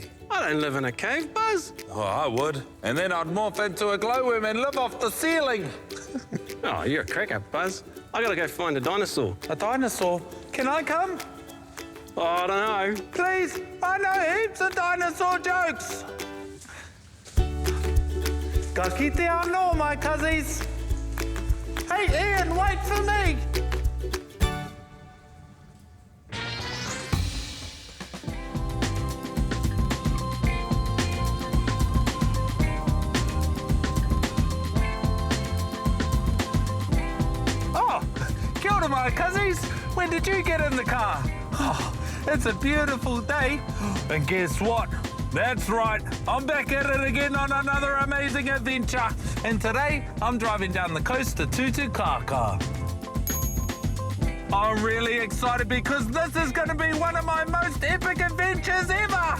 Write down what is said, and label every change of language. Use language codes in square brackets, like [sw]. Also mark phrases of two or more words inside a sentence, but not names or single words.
[en] I don't live in a cave, Buzz. Oh, I would. And then I'd morph into a glowworm and live off the ceiling. Oh, you're a cracker, Buzz. I gotta go find a dinosaur. A dinosaur? Can I come? Oh, I don't know. Please, I know heaps of dinosaur jokes. [mi] Ka kite anō, [en] my cuzzies. Hey, Ian, wait for me. Oh, [mi] kia ora, [en] my cuzzies. When did you get in the car? Oh, it's a beautiful day. And guess what? That's right, I'm back at it again on another amazing adventure. And today, I'm driving down the coast to Tutukaka. I'm really excited because this is going to be one of my most epic adventures ever.